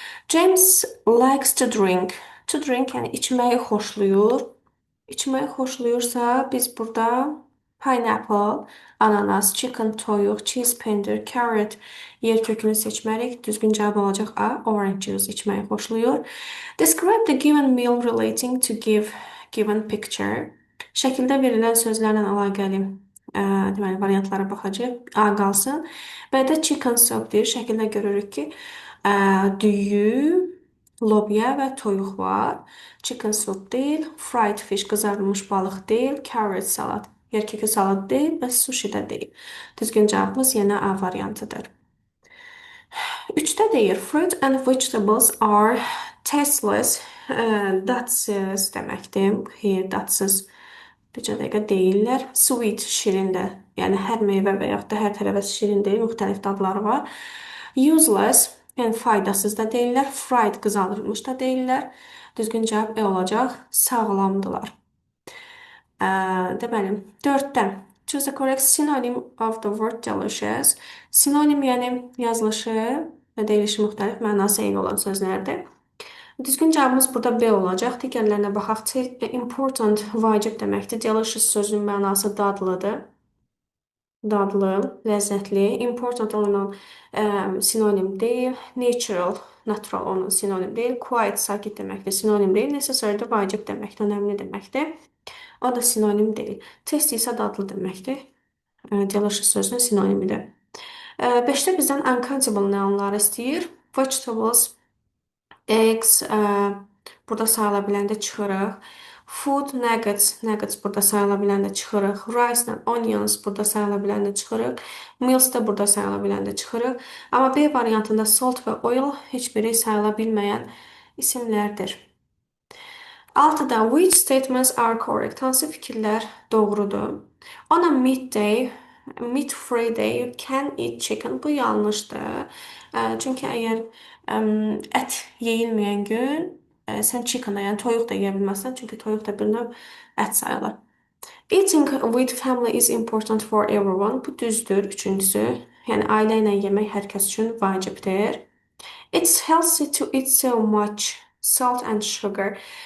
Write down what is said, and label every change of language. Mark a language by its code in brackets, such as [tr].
[en] James likes to drink. To drink [az] yəni içməyi xoşlayır. İçməyi xoşlayırsa biz burada pineapple, ananas, chicken, toyuq, cheese, pendir, carrot yer kökünü seçməliyik. Düzgün cavab olacaq A. Orange juice içməyi xoşlayır. [en] Describe the given meal relating to given picture. [az] Şəkildə verilən sözlərlə əlaqəli deməli variantlara baxacağıq. A qalsın. B-də chicken soup deyir. Şəkildə görürük ki, düyü, lobya və toyuq var. Chicken soup deyil, fried fish qızarılmış balıq deyil, carrot salat, yerkökü salat deyil və sushi də deyil. Düzgün cavabımız yenə A variantıdır. 3-də deyir, [en] fruit and vegetables are tasteless, [az] dadsız deməkdir. Here dadsız bircə dəqiqə deyirlər. Sweet şirin də, yəni hər meyvə və yaxud da hər tərəvəz şirin deyil, müxtəlif dadları var. Useless, yəni faydasız da deyirlər. Fried qızarılmış da deyirlər. Düzgün cavab E olacaq. Sağlamdılar. Deməli, 4-də [en] choose the correct synonym of the word delicious. [az] Sinonim yəni yazılışı və deyilişi müxtəlif mənası eyni olan sözlərdir. Düzgün cavabımız burada B olacaq. Digərlərinə baxaq. Important, vacib deməkdir. Delicious sözünün mənası dadlıdır. Dadlı, ləzzətli. Important onun sinonim deyil. Natural, natural onun sinonim deyil. Quiet, sakit deməkdir. Sinonim deyil. Necessary də vacib deməkdir. Önəmli deməkdir. O da sinonim deyil. Tasty isə dadlı deməkdir. Delicious sözünün sinonimidir. 5-də bizdən uncountable nounları istəyir. Vegetables, eggs, burada sayıla biləndə çıxırıq. Food, nuggets, nuggets burada sayıla biləndə çıxırıq. Rice and onions burada sayıla biləndə çıxırıq. Meals da burada sayıla biləndə çıxırıq. Amma B variantında salt və oil heç biri sayıla bilməyən isimlərdir. 6-da [en] which statements are correct? [az] Hansı fikirlər doğrudur? [en] On a meat free day, you can eat chicken. [az] Bu yanlışdır. Çünki əgər ət yeyilməyən gün sən chicken da, yəni toyuq da yeyə bilməzsən. Çünki toyuq da bir növ ət sayılır. [en] Eating with family is important for everyone. [az] Bu düzdür. Üçüncüsü, yəni ailə ilə yemək hər kəs üçün vacibdir. [en] It's healthy to eat so much salt and sugar.